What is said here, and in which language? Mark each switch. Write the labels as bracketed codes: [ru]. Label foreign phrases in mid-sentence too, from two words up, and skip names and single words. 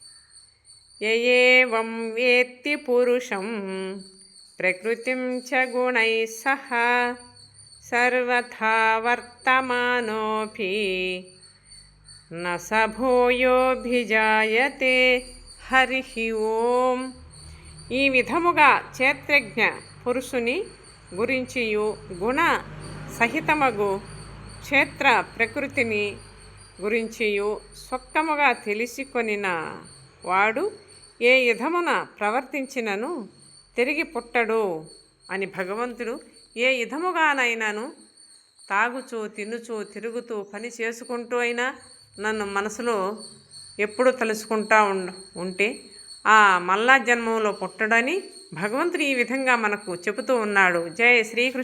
[sa] एवं वेत्ति पुरुषं प्रकृतिं च गुणैः सह सर्वथा वर्तमानोऽपि न स भूयोऽभिजायते। हरिः ఓం। [te] ఈ విధముగా క్షేత్రజ్ఞ పురుషుని గురించియు గుణ సహితమగు క్షేత్ర ప్రకృతిని గురించియు స్వక్కముగా తెలిసికొనిన వాడు ఏ విధమున ప్రవర్తించినను తిరిగి పుట్టడు అని భగవంతుడు ఏ విధముగానైనాను తాగుచూ తినుచూ తిరుగుతూ పని చేసుకుంటూ అయినా నన్ను మనసులో ఎప్పుడు తలుచుకుంటా ఉంటే ఆ మళ్ళా జన్మంలో పుట్టడని భగవంతుడు ఈ విధంగా మనకు చెబుతూ ఉన్నాడు.